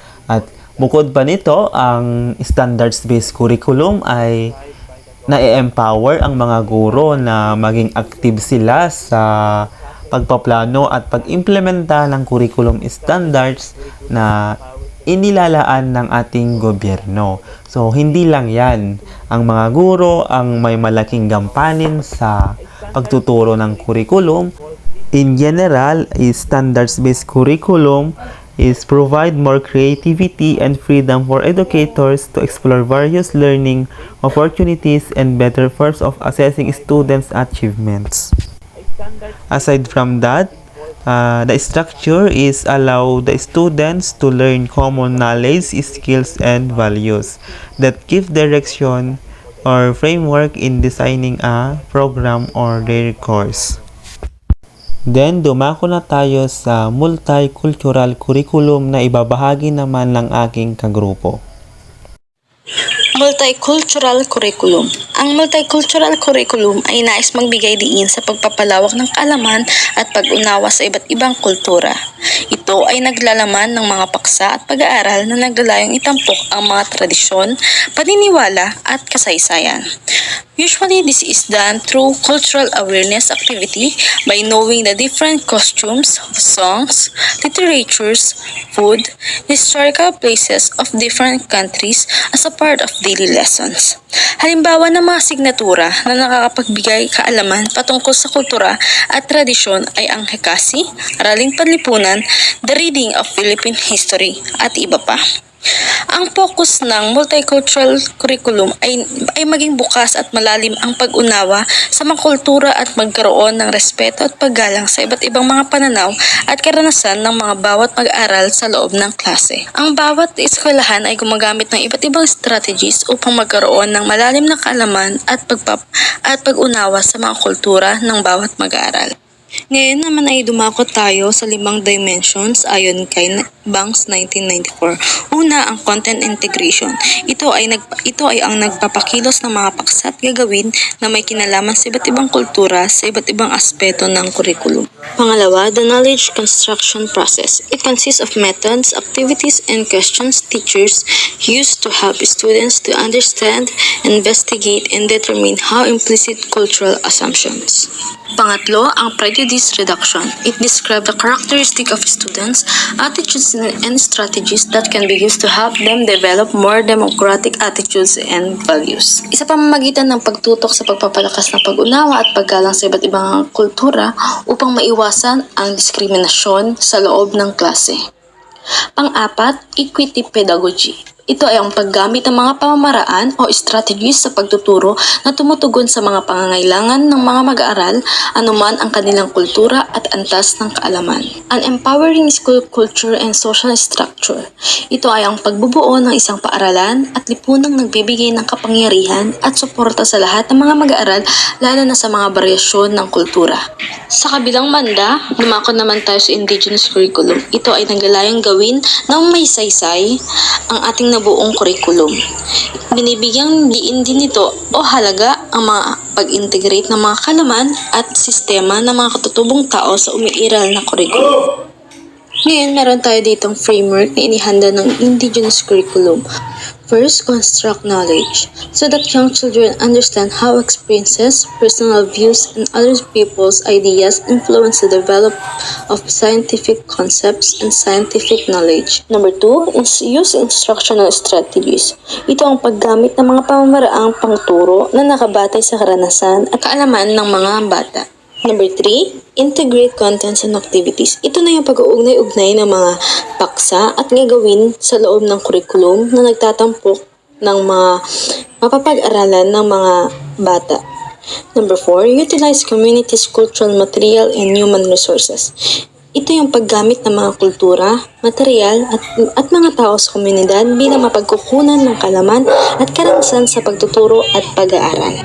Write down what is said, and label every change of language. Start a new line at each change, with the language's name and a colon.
Filipino: At bukod pa nito, ang standards-based curriculum ay na-empower ang mga guro na maging active sila sa pagpaplano at pag-implementa ng curriculum standards na inilalaan ng ating gobyerno. So, hindi lang yan. Ang mga guro ang may malaking gampanin sa pagtuturo ng curriculum.
English: In general, standards-based curriculum is provide more creativity and freedom for educators to explore various learning opportunities and better forms of assessing students' achievements. Aside from that, the structure is allow the students to learn common knowledge, skills, and values that give direction or framework in designing a program or their course.
Filipino: Then, dumako na tayo sa multicultural curriculum na ibabahagi naman ng aking kagrupo.
English: Multicultural curriculum.
Filipino: Ang multicultural curriculum ay nais magbigay diin sa pagpapalawak ng kaalaman at pag-unawa sa iba't ibang kultura. Ito ay naglalaman ng mga paksa at pag-aaral na naglalayong itampok ang mga tradisyon, paniniwala at kasaysayan.
English: Usually, this is done through cultural awareness activity by knowing the different costumes, songs, literatures, food, historical places of different countries as a part of daily lessons.
Filipino: Halimbawa ng mga signatura na nakakapagbigay kaalaman patungkol sa kultura at tradisyon ay ang Hekasi, Araling Panlipunan, The Reading of Philippine History at iba pa. Ang focus ng multicultural curriculum ay maging bukas at malalim ang pag-unawa sa mga kultura at magkaroon ng respeto at paggalang sa iba't ibang mga pananaw at karanasan ng mga bawat mag-aaral sa loob ng klase. Ang bawat eskwelahan ay gumagamit ng iba't ibang strategies upang magkaroon ng malalim na kaalaman at pag-unawa sa mga kultura ng bawat mag-aaral. Ngayon naman ay dumako tayo sa 5 dimensions ayon kay Banks 1994. Una, ang content integration. Ito ay ang nagpapakilos ng mga paksa at gagawin na may kinalaman sa iba't ibang kultura sa iba't ibang aspeto ng curriculum.
English: Pangalawa, the knowledge construction process. It consists of methods, activities, and questions teachers use to help students to understand, investigate, and determine how implicit cultural assumptions.
Filipino: Pangatlo, ang
English: prejudice reduction. It describes the characteristic of students, attitudes, and strategies that can be used to help them develop more democratic attitudes and values.
Filipino: Isa pamamagitan ng pagtutok sa pagpapalakas ng pag-unawa at paggalang sa iba't ibang kultura upang maiwasan ang diskriminasyon sa loob ng klase. Pang-apat, equity pedagogy. Ito ay ang paggamit ng mga pamamaraan o strategies sa pagtuturo na tumutugon sa mga pangangailangan ng mga mag-aaral, anuman ang kanilang kultura at antas ng kaalaman.
English: An empowering school culture and social structure.
Filipino: Ito ay ang pagbubuo ng isang paaralan at lipunang nagbibigay ng kapangyarihan at suporta sa lahat ng mga mag-aaral, lalo na sa mga baryasyon ng kultura. Sa kabilang banda, dumako naman tayo sa indigenous curriculum. Ito ay naglalayong gawin ng may saysay ang ating nabuong curriculum. Binibigyang diin din nito o halaga ang mga pag-integrate ng mga kalaman at sistema ng mga katutubong tao sa umiiral na curriculum. Ngayon, meron tayo ditong framework na inihanda ng indigenous curriculum.
English: First, construct knowledge so that young children understand how experiences, personal views, and other people's ideas influence the development of scientific concepts and scientific knowledge. Number 2 is use instructional strategies.
Filipino: Ito ang paggamit ng mga pamamaraang pangturo na nakabatay sa karanasan at kaalaman ng mga bata.
English: Number 3, integrate contents and activities.
Filipino: Ito na yung pag-uugnay-ugnay ng mga paksa at gagawin sa loob ng curriculum na nagtatampok ng mga mapapag-aralan ng mga bata.
English: Number 4, utilize communities' cultural material and human resources.
Filipino: Ito yung paggamit ng mga kultura, material at mga tao sa komunidad bilang mapagkukunan ng kalaman at karanasan sa pagtuturo at pag-aaral.